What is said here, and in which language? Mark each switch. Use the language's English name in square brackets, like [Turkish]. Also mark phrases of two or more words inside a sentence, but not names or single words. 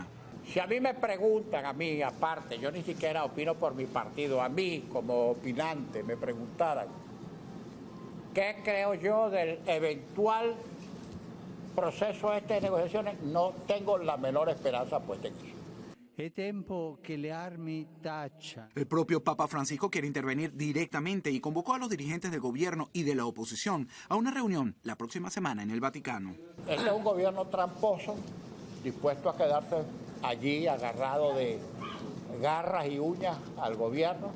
[Spanish] Si a mí me preguntan, a mí aparte, yo ni siquiera opino por mi partido, a mí como opinante me preguntaran ¿Qué creo yo del eventual proceso de negociaciones? No tengo la menor esperanza puesta en eso. [Italian] È tempo che le armi tacciano. [Spanish] El propio Papa Francisco quiere intervenir directamente y convocó a los dirigentes del gobierno y de la oposición a una reunión la próxima semana en el Vaticano. Este es un gobierno tramposo, dispuesto a quedarse allí agarrado de garras y uñas al gobierno.